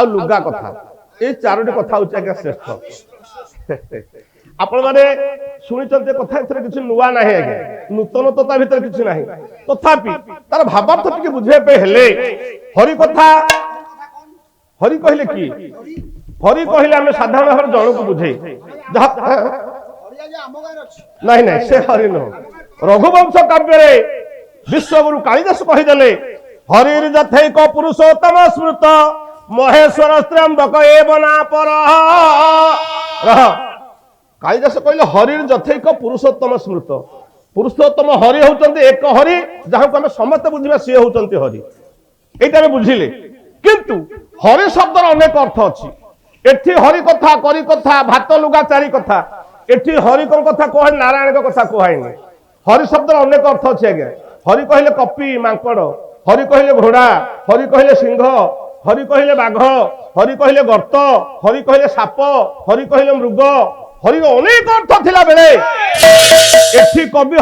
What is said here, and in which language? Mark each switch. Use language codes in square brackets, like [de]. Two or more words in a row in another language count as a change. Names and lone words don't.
[or] ଲୁଗା କଥା ଏ 4ଟି କଥା ହେଉଛି ଆଜ୍ଞା ଶ୍ରେଷ୍ଠ ଆପଣ ମାନେ ଶୁଣିଛନ୍ତି କଥା ଏଥିରେ କିଛି ନୂଆ ନାହିଁ ଆଜ୍ଞା ନୂତନତା ଭିତରେ କିଛି ନାହିଁ ତଥାପି ତାର ଭାବାର୍ଥ ଟିକେ ବୁଝିବା ପାଇଁ ହେଲେ ହରି କଥା ହରି କହିଲେ କି ହରି କହିଲେ ଆମ ସାଧାରଣ ଭାବ ଜଣ କୁ ବୁଝେ ନାହିଁ ନାହିଁ ସେ ହରି ନ ରଘୁବଂଶ କାବ୍ୟ ରେ ବିଶ୍ୱଗୁରୁ କାଳିଦାସ କହିଦେଲେ [sa] हरिर जथैक पुरुषोत्तम स्मृत महेश्वर त्र्यंबक एव नापर [or] କାଳିଦାସ କହିଲେ [sa] हरिर जथैक पुरुषोत्तम स्मृत [or] ପୁରୁଷୋତ୍ତମ ହରି ହେଉଛନ୍ତି ଏକ ହରି ଯାହାଙ୍କୁ ଆମ ସମସ୍ତ ବୁଝାଇ ହେଉଛନ୍ତି ହରି ଏଇଟା ମୁଁ ବୁଝିଲି କିନ୍ତୁ ହରି ଶବ୍ଦର ଅନେକ ଅର୍ଥ ଅଛି ଏଠି ହରି କଥା କରି କଥା ଭାତ ଲୁଗା 4 କଥା ଏଠି ହରି କଥା କହ ନାରାୟଣ କଥା କହନି ହରି ଶବ୍ଦର ଅନେକ ଅର୍ଥ ଅଛି ଆଜ୍ଞା ହରି କହିଲେ କପି ମାଙ୍କଡ଼ ହରି କହିଲେ ଘୋଡ଼ା ହରି କହିଲେ ସିଂହ ହରି କହିଲେ ବାଘ ହରି କହିଲେ ଗର୍ତ୍ତ ହରି କହିଲେ ସାପ ହରି କହିଲେ ମୃଗ ହରି ଅନେକ ଅର୍ଥ ଥିଲା ବେଳେ ଏଠି କବି